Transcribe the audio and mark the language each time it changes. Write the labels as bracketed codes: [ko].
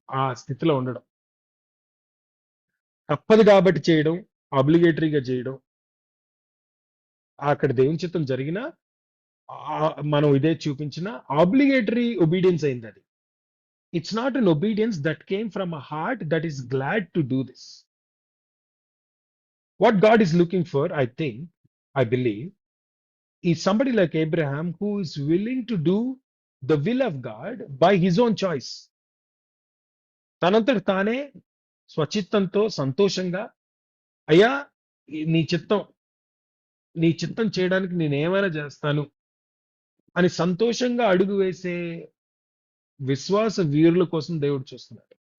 [te] ఆ స్థితిలో ఉండడం, తప్పదు కాబట్టి చేయడం, అబ్లిగేటరీగా చేయడం, అక్కడ దేవుని చిత్తం జరిగినా మనం ఇదే చూపించిన ఆబ్లిగేటరీ ఒబీడియన్స్ అయింది అది. [en] It's not an obedience that came from a heart that is glad to do this. What God is looking for, I think, I believe, is somebody like Abraham who is willing to do the will of God by his own choice. [te] తనంతట తానే స్వచిత్తంతో సంతోషంగా, అయ్యా నీ చిత్తం నీ చిత్తం చేయడానికి నేను ఏమైనా చేస్తాను అని సంతోషంగా అడుగు వేసే విశ్వాస వీరుల కోసం దేవుడు చూస్తున్నాడు.